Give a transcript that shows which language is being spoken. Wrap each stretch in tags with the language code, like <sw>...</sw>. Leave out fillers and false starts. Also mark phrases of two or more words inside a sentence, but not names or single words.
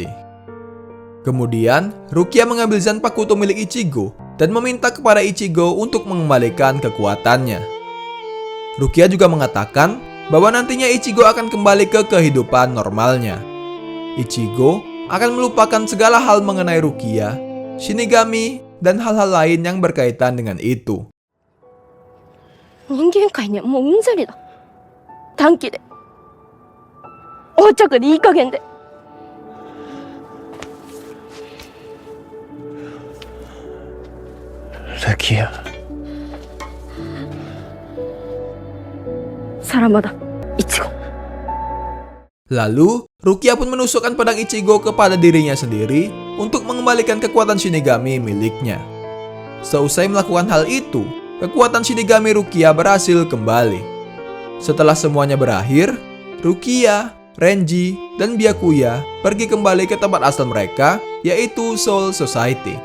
<id>Kemudian, Rukia mengambil Zanpakuto milik Ichigo dan meminta kepada Ichigo untuk mengembalikan kekuatannya. Rukia juga mengatakan bahwa nantinya Ichigo akan kembali ke kehidupan normalnya. Ichigo akan melupakan segala hal mengenai Rukia, Shinigami, dan hal-hal lain yang berkaitan dengan itu.</id> <ja>人間界にはもううんざりだ。短気で横着でいい加減で。ルキア。さらばだ、イチゴ。</ja> <id>Lalu, Rukia pun menusukkan pedang Ichigo kepada dirinya sendiri untuk mengembalikan kekuatan Shinigami miliknya. Seusai melakukan hal itu, kekuatan Shinigami Rukia berhasil kembali. Setelah semuanya berakhir, Rukia, Renji, dan Byakuya pergi kembali ke tempat asal mereka, yaitu Soul Society.</id>